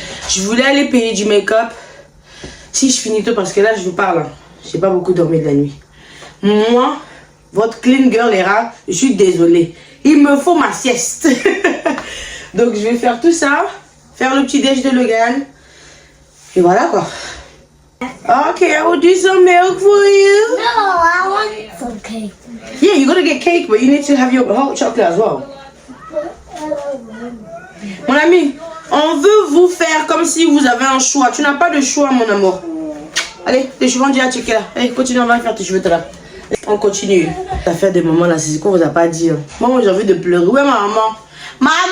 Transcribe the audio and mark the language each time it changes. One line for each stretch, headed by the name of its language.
French: Je voulais aller payer du make-up. Si je finis tôt, parce que là, je vous parle. J'ai pas beaucoup dormi de la nuit. Moi, votre clean girl est rare, je suis désolée. Il me faut ma sieste. Donc je vais faire tout ça, faire le petit déj de Logan. Et voilà quoi.
English: Ok, I will do some milk for you. No, I want some cake. Yeah, you're gonna get cake, but you need to have your hot chocolate as well.
French: Mon ami, on veut vous faire comme si vous avez un choix. Tu n'as pas de choix, mon amour. Allez, tes cheveux, on dit à checker là. Allez, continue, on va faire tes cheveux tout là. On continue. Ça fait des moments là, c'est ce qu'on vous a pas dit. Moi, j'ai envie de pleurer. Ouais, maman. Maman.